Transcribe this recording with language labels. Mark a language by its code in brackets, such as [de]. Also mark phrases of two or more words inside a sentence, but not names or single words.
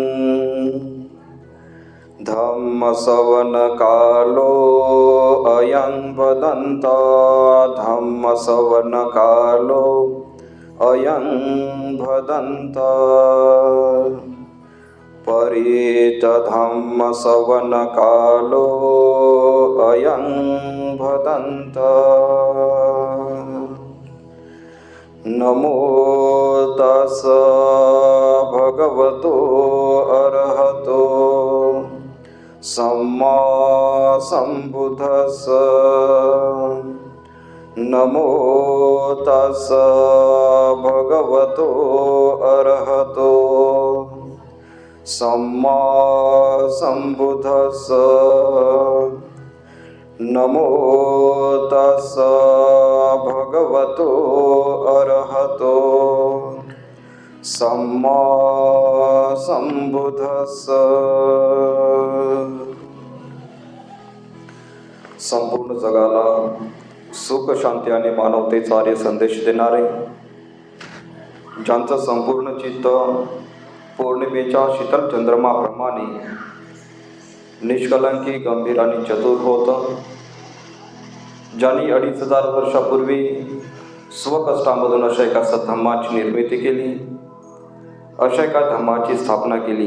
[pi] धम्मसवनकालो अयं वदन्ता धम्मसवनकालो अयं वदन्ता परीत धम्मसवनकालो अयं वदन्ता नमो तस् भगवतो अरहतो सम्मा सम्बुद्धस्स नमो तस् भगवतो अरहतो सम्मा सम्बुद्धस्स नमो तस् भगवतो अरहतो सम्मा सम्बुद्धस्स. [mr] संपूर्ण जगाला सुख शांती आणि मानवतेचा आर्य संदेश देणारे, ज्यांचं संपूर्ण चित्त पौर्णिमेच्या शीतल चंद्रमाप्रमाणे निष्कलंकी गंभीर आणि चतुर होतं, ज्यांनी 2500 वर्षापूर्वी स्वकष्टामधून अशा एका सद्धम्माची निर्मिती केली, अशा एका धम्माची स्थापना केली.